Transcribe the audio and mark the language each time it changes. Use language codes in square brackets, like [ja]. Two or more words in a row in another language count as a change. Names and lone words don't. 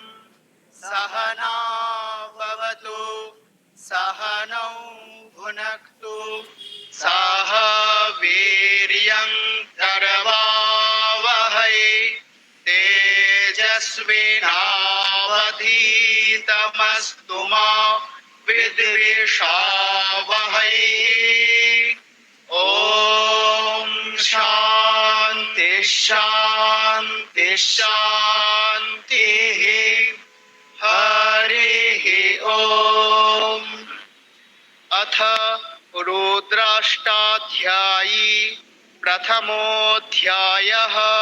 [sa] সহনা ভবতু সহনৌ ভুনক্তু সহ বীর্যং করবাবহৈ তেজস্বিনাবধীতমস্তু মা বিদ্বিষাবহৈ। ओम शांति शांति शांति। हरिः ओम। अथ रुद्राष्टाध्यायी प्रथमोऽध्यायः।